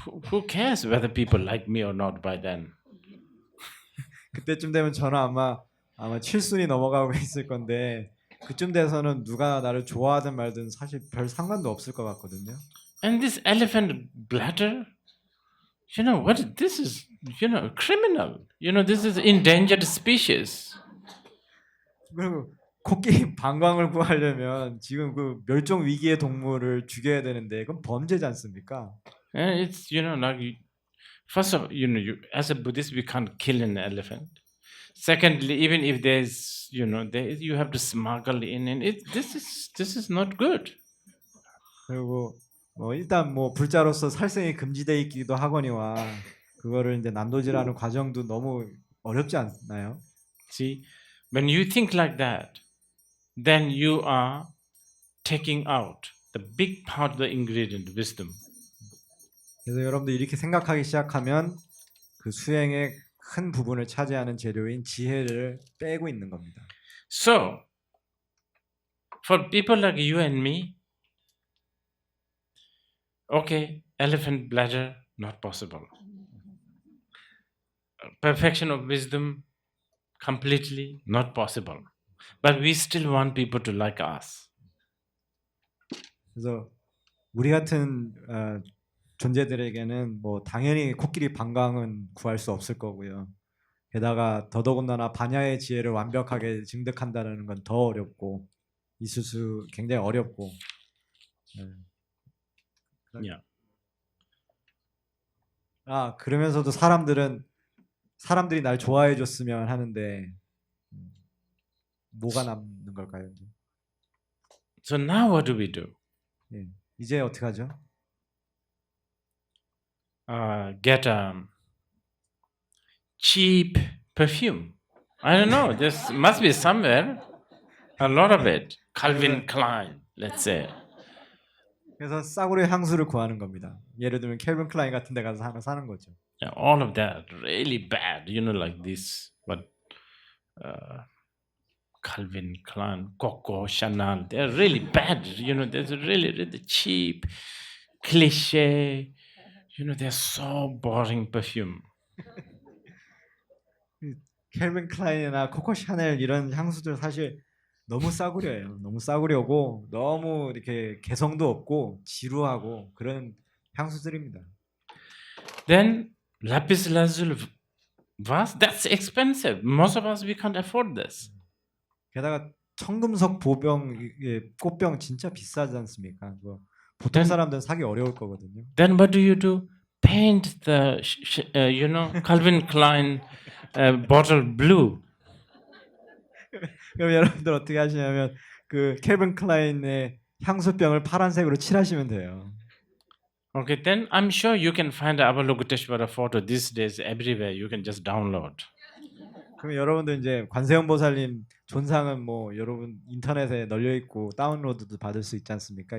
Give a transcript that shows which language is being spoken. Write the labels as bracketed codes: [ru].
[en] Who cares whether people like me or not by then? [ko] 그때쯤 되면 저는 아마 칠순이 넘어가고 있을 건데 그쯤 돼서는 누가 나를 좋아하든 말든 사실 별 상관도 없을 것 같거든요. [en] And this elephant bladder, what this is, criminal. This is endangered species. [ko] 그리고 코끼리 방광을 구하려면 지금 그 멸종 위기의 동물을 죽여야 되는데 그건 범죄지 않습니까? [en] And it's like first of you as a Buddhist we can't kill an elephant. Secondly, even if there's you have to smuggle in, and this is not good. [ko] 그리고 일단 불자로서 살생이 금지돼 있기도 하거니와 그거를 이제 난도질하는 과정도 너무 어렵지 않나요? [en] See, when you think like that, then you are taking out the big part of the ingredient, wisdom. [ko] 그래서 여러분들 이렇게 생각하기 시작하면 그 수행의 큰 부분을 차지하는 재료인 지혜를 빼고 있는 겁니다. [en] So, for people like you and me, okay, elephant bladder, not possible. Perfection of wisdom, completely not possible. But we still want people to like us. [ko] 그래서 우리 같은 존재들에게는 당연히 코끼리 방광은 구할 수 없을 거고요. 게다가 더더군다나 반야의 지혜를 완벽하게 증득한다는 건 더 어렵고 있을 수 굉장히 어렵고. [en] Yeah. [ko] 그러면서도 사람들이 날 좋아해 줬으면 하는데 뭐가 남는 걸까요? [en] So now what do we do? [ko] 이제 어떻게 하죠? [en] Get cheap perfume. I don't know. There must be somewhere. A lot of it. Calvin Klein, let's say. [ko] 그래서 싸구려 향수를 구하는 겁니다. 예를 들면 캘빈 클라인 같은 데 가서 하나 사는 거죠. [en] Yeah, all of that really bad, like this. But Calvin Klein, Coco, Chanel, they're really bad. There's really, really cheap, cliche. They're so boring perfume. [ko] 캘빈 클라인이나 코코 샤넬 이런 향수들 사실 너무 싸구려예요. 너무 싸구려고 너무 이렇게 개성도 없고 지루하고 그런 향수들입니다. [en] Then lapis lazuli vase, that's expensive. Most of us we can't afford this. [ko] 게다가 청금석 보병 꽃병 진짜 비싸지 않습니까? 보통 사람들은 사기 어려울 거거든요. [en] Then what do you do? Paint the Calvin Klein bottle blue. [ko] 그럼 여러분들 어떻게 하시냐면 그 캘빈 클라인의 향수병을 파란색으로 칠하시면 돼요. [en] Okay, then I'm sure you can find Avalokiteshvara photo these days everywhere. You can just download. [ko] 그럼 여러분들 이제 관세음 보살님 존상은 여러분 인터넷에 널려 있고 다운로드도 받을 수 있지 않습니까?